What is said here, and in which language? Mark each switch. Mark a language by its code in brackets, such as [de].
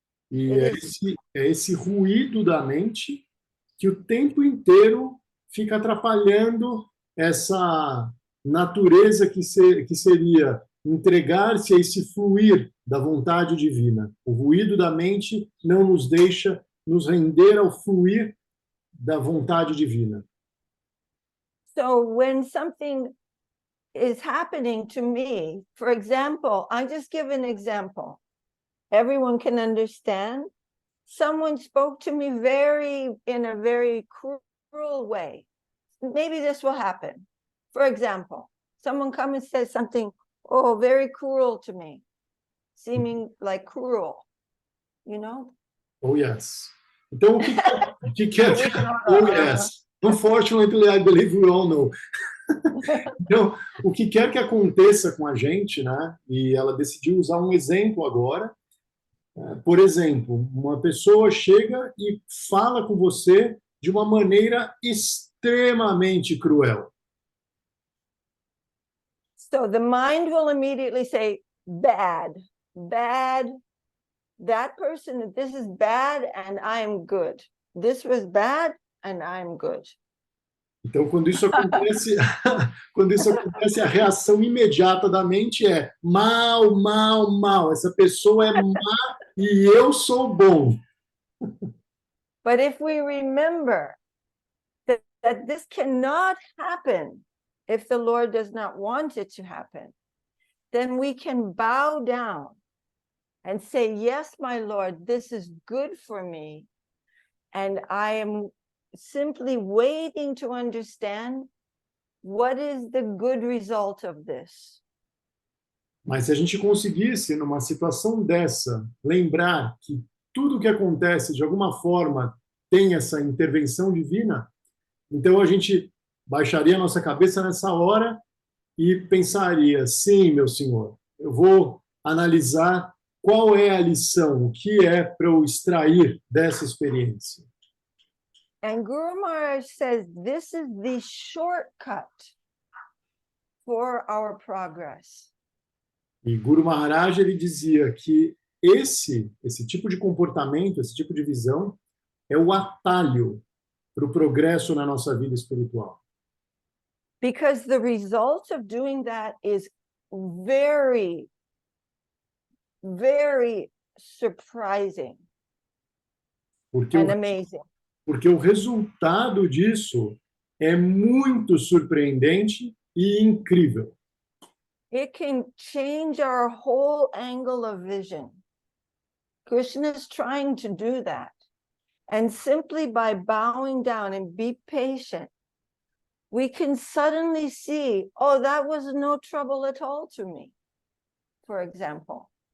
[pt] E é esse ruído da mente que o tempo inteiro fica atrapalhando essa natureza que seria entregar-se a esse fluir da vontade divina. O ruído da mente não nos deixa nos render ao fluir da vontade divina. [en] So when something is happening to me, for example, I just give an example. Everyone can understand. Someone spoke to me in a very cruel way. Maybe this will happen. For example, someone comes and says something, oh, very cruel to me, seeming like cruel, you know? Oh, yes. [pt] Então, o que quer... Oh, yes. [en] Unfortunately, I believe we all know. [pt] Então, o que quer que aconteça com a gente, né? E ela decidiu usar um exemplo agora. Por exemplo, uma pessoa chega e fala com você de uma maneira extremamente cruel. [en] So the mind will immediately say, bad, bad. That person, this is bad and I am good. This was bad and I'm good. [pt] Então, quando isso acontece, a reação imediata da mente é mal, mal, mal. Essa pessoa é má e eu sou bom. [en] But if we remember that this cannot happen if the Lord does not want it to happen, then we can bow down and say, yes, my Lord, this is good for me. And I am simply waiting to understand what is the good result of this. [pt] Mas se a gente conseguisse, numa situação dessa, lembrar que tudo que acontece, de alguma forma, tem essa intervenção divina, então a gente baixaria a nossa cabeça nessa hora e pensaria, sim, meu Senhor, eu vou analisar qual é a lição? O que é para eu extrair dessa experiência? [en] And Guru Maharaj says this is the shortcut for our progress. [pt] E Guru Maharaj ele dizia que esse tipo de comportamento, esse tipo de visão é o atalho para o progresso na nossa vida espiritual. [en] Because the result of doing that is very, very surprising [pt] Porque [en] and amazing. [pt] Porque o resultado disso é muito surpreendente e incrível. [en] It can change our whole angle of vision. Krishna is trying to do that. And simply by bowing down and be patient, we can suddenly see, oh, that was no trouble at all to me, for example.